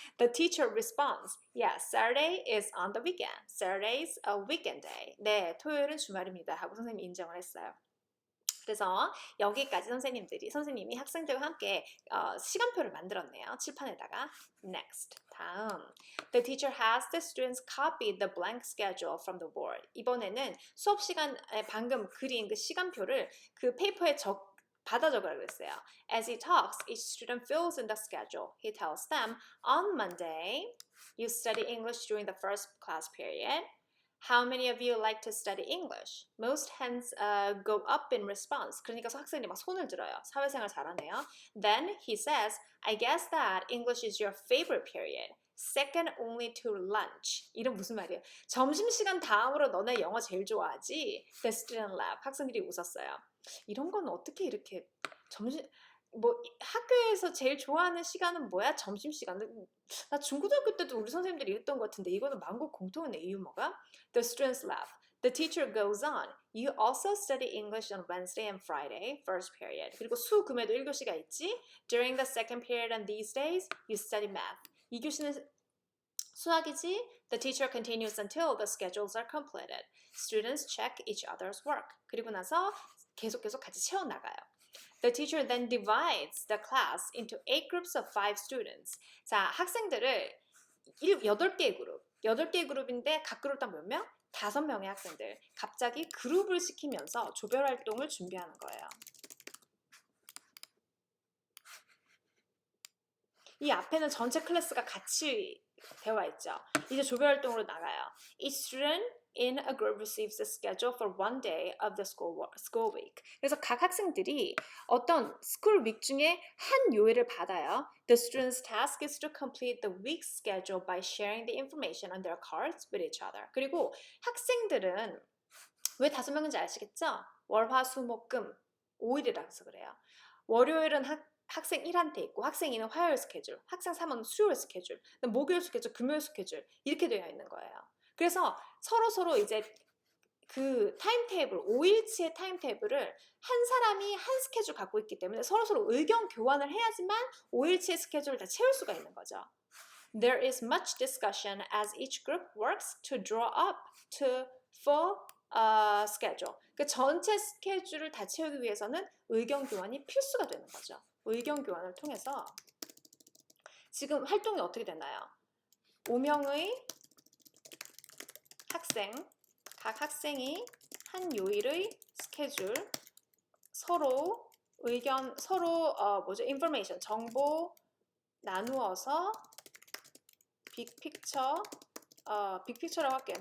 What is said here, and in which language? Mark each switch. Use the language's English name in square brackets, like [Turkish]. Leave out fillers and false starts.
[English] The teacher responds, yes, Saturday is on the weekend. Saturday is a weekend day. [Korean] 네, 토요일은 주말입니다. 하고 선생님이 인정을 했어요. 그래서 여기까지 선생님이 학생들과 함께 시간표를 만들었네요. 칠판에다가. [English] Next. [Korean] 다음. [English] The teacher has the students copy the blank schedule from the board. [Korean] 이번에는 수업 시간에 방금 그린 그 시간표를 그 페이퍼에 받아 적으라고 그랬어요. [English] As he talks, each student fills in the schedule. He tells them, on Monday, you study English during the first class period. How many of you like to study English? Most hands go up in response. [Korean] 그러니까 학생들이 막 손을 들어요. 사회생활 잘하네요. [English] Then he says, I guess that English is your favorite period. Second only to lunch. [Korean] 이름 무슨 말이에요? 점심시간 다음으로 너네 영어 제일 좋아하지? [English] The student laughed. [Korean] 학생들이 웃었어요. 이런 건 어떻게 이렇게 학교에서 제일 좋아하는 시간은 뭐야? 점심시간. 나 중고등학교 때도 우리 선생님들이 이랬던 것 같은데 이거는 만국 공통이네. 유머가. [English] The students laugh. The teacher goes on. You also study English on Wednesday and Friday, first period. [Korean] 그리고 수, 금에도 1교시가 있지. [English] During the second period on these days, you study math. [Korean] 2교시는 수학이지. [English] The teacher continues until the schedules are completed. Students check each other's work. [Korean] 그리고 나서 계속 같이 채워나가요. The teacher then divides the class into 8 groups of 5 students. 자, 학생들을 8개의 그룹. 8개의 그룹인데 각 그룹 딱 몇 명? 5명의 학생들. 갑자기 그룹을 시키면서 조별 활동을 준비하는 거예요. 이 앞에는 전체 클래스가 같이 되어 있죠. 이제 조별 활동으로 나가요. [English] Each student in a group receives a schedule for one day of the school week. [Korean] 그래서 각 학생들이 어떤 school week 중에 한 요일을 받아요. [English] The student's task is to complete the week's schedule by sharing the information on their cards with each other. [Korean] 그리고 학생들은 왜 5명인지 아시겠죠? 월, 화, 수, 목, 금 5일이라서 그래요. 월요일은 학생 1한테 있고 학생 2는 화요일 스케줄, 학생 3은 수요일 스케줄, 목요일 스케줄, 금요일 스케줄 이렇게 되어 있는 거예요. 그래서 서로 이제 그 타임테이블, 5일치의 타임테이블을 한 사람이 한 스케줄 갖고 있기 때문에 서로 의견 교환을 해야지만 5일치의 스케줄을 다 채울 수가 있는 거죠. [English] There is much discussion as each group works to draw up to full schedule. [Korean] 그 전체 스케줄을 다 채우기 위해서는 의견 교환이 필수가 되는 거죠. 의견 교환을 통해서 지금 활동이 어떻게 되나요? 5명의 학생, 각 학생이 한 요일의 스케줄, 서로 의견, 서로 information, 정보 나누어서 빅픽처라고 할게요.